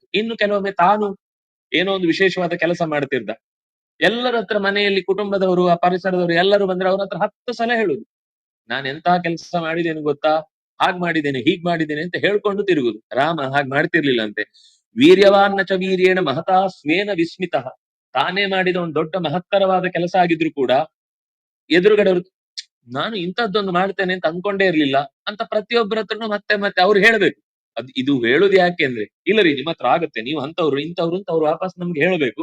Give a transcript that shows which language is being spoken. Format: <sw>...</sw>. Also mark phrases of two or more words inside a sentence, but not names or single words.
<kn>ಇನ್ನು ಕೆಲವೊಮ್ಮೆ ತಾನು ಏನೋ ಒಂದು ವಿಶೇಷವಾದ ಕೆಲಸ ಮಾಡ್ತಿದ್ದ, ಎಲ್ಲರ ಹತ್ರ ಮನೆಯಲ್ಲಿ ಕುಟುಂಬದವರು ಆ ಪರಿಸರದವರು ಎಲ್ಲರೂ ಬಂದ್ರೆ ಅವ್ರ ಹತ್ರ 10 ಸಲ ಹೇಳುದು, ನಾನು ಎಂತ ಕೆಲಸ ಮಾಡಿದ್ದೇನೆ ಗೊತ್ತಾ, ಹಾಗ್ ಮಾಡಿದ್ದೇನೆ ಹೀಗ್ ಮಾಡಿದ್ದೇನೆ ಅಂತ ಹೇಳ್ಕೊಂಡು ತಿರುಗುದು. ರಾಮ ಹಾಗ್ ಮಾಡ್ತಿರ್ಲಿಲ್ಲ ಅಂತೆ.</kn> <sa>ವೀರ್ಯವಾನ್ನ ಚ ವೀರ್ಯೇಣ ಮಹತಾ ಸ್ವೇನ ವಿಸ್ಮಿತ.</sa> <kn>ತಾನೇ ಮಾಡಿದ ಒಂದು ದೊಡ್ಡ ಮಹತ್ತರವಾದ ಕೆಲಸ ಆಗಿದ್ರು ಕೂಡ ಎದುರುಗಡೆ ಅವರು ನಾನು ಇಂಥದ್ದೊಂದು ಮಾಡ್ತೇನೆ ಅಂತ ಅನ್ಕೊಂಡೇ ಇರ್ಲಿಲ್ಲ ಅಂತ ಪ್ರತಿಯೊಬ್ಬರ ಹತ್ರನು ಮತ್ತೆ ಮತ್ತೆ ಅವ್ರು ಹೇಳ್ಬೇಕು. ಇದು ಹೇಳುದು ಯಾಕೆ ಅಂದ್ರೆ, ಇಲ್ಲ ರೀ ನಿಮ್ಮ ಹತ್ರ ಆಗತ್ತೆ, ನೀವು ಅಂತವ್ರು ಇಂಥವ್ರು ಅಂತ ಅವ್ರು ವಾಪಸ್ ನಮ್ಗೆ ಹೇಳ್ಬೇಕು.</kn>